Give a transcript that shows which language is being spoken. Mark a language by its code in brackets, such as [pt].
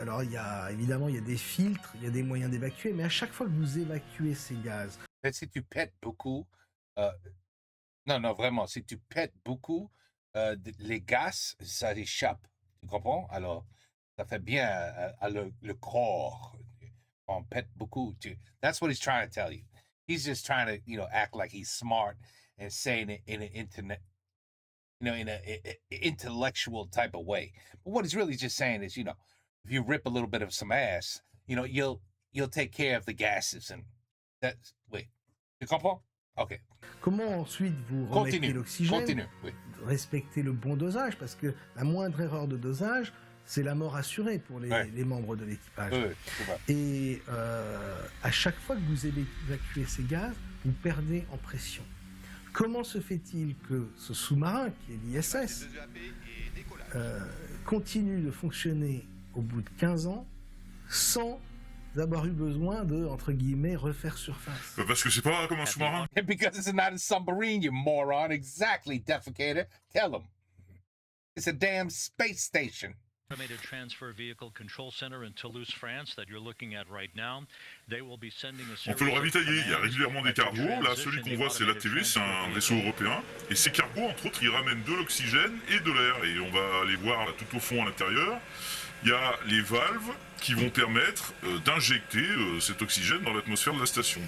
[fr] Alors évidemment, il y a des filtres, il y a des moyens d'évacuer, mais à chaque fois que vous évacuez ces gaz... Si tu pètes beaucoup... Non, vraiment, si tu pètes beaucoup, les gaz, ça échappe. Tu comprends? Alors, ça fait bien à le corps. On pète beaucoup. [en] That's what he's trying to tell you. He's just trying to, act like he's smart and saying it in an internet, in an intellectual type of way. But what he's really just saying is, if you rip a little bit of some ass, you'll take care of the gases and that's... Wait, [fr] tu comprends? [en] OK. [fr] Comment ensuite vous remettez l'oxygène, respectez le bon dosage, parce que la moindre erreur de dosage, c'est la mort assurée pour les membres de l'équipage. Et à chaque fois que vous évacuez ces gaz, vous perdez en pression. Comment se fait-il que ce sous-marin, qui est l'ISS, continue de fonctionner au bout de 15 ans sans avoir eu besoin de, entre guillemets, refaire surface? Parce que c'est pas comme un sous-marin. [en] Because it's not a submarine, you moron. Exactly, Defecator. Tell him. It's a damn space station. Automated transfer vehicle control center in Toulouse, France, that you're looking at right now. They will be sending a [fr] on peut le ravitailler, il y a régulièrement des cargos. Là, celui qu'on voit, c'est l'ATV, c'est un vaisseau européen. Et ces cargos, entre autres, ils ramènent de l'oxygène et de l'air. Et on va aller voir là, tout au fond à l'intérieur. il y a les valves qui vont permettre d'injecter cet oxygène dans l'atmosphère de la station.